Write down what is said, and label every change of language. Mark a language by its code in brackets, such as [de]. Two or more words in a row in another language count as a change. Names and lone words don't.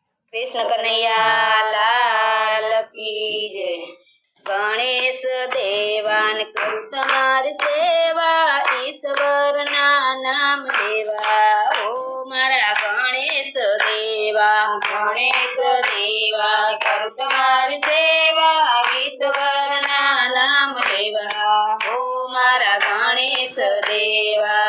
[hi] कृष्ण कन्हैया लाल की जय। [gu] ગણેશ દેવાન કરૂ તમારી સેવા, ઈશ્વર ના નામ લેવા ઓ મારા ગણેશ દેવા। ગણેશ દેવા કરું તમારી સેવા, ઈશ્વર ના નામ લેવા ઓ મારા ગણેશ દેવા।